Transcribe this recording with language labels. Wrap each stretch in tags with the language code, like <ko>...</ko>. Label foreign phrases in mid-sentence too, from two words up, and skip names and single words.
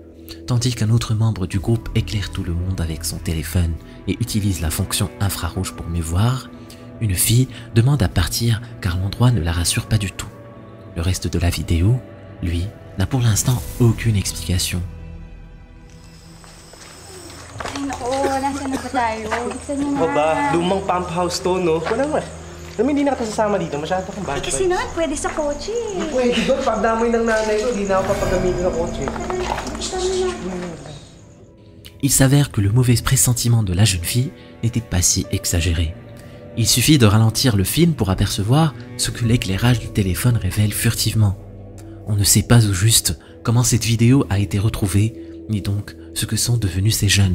<fr>Tandis qu'un autre membre du groupe éclaire tout le monde avec son téléphone et utilise la fonction infrarouge pour mieux voir, une fille demande à partir car l'endroit ne la rassure pas du tout. Le reste de la vidéo, lui, n'a pour l'instant aucune explication.</fr> <tl>Ay, naku, nasaan na ba tayo? Gusto niyo na. Baba, lumang pump house to, no? Wala naman. Alam mo, hindi na kita sasama dito. Masyado kang bad. Kasi naman, pwede sa kotse. Pwede doon. Pagdamoy ng nanay ko, hindi na ako papagamitin ng kotse.</tl> <fr>Il s'avère que le mauvais pressentiment de la jeune fille n'était pas si exagéré. Il suffit de ralentir le film pour apercevoir ce que l'éclairage du téléphone révèle furtivement. On ne sait pas au juste comment cette vidéo a été retrouvée, ni donc ce que sont devenus ces jeunes.</fr>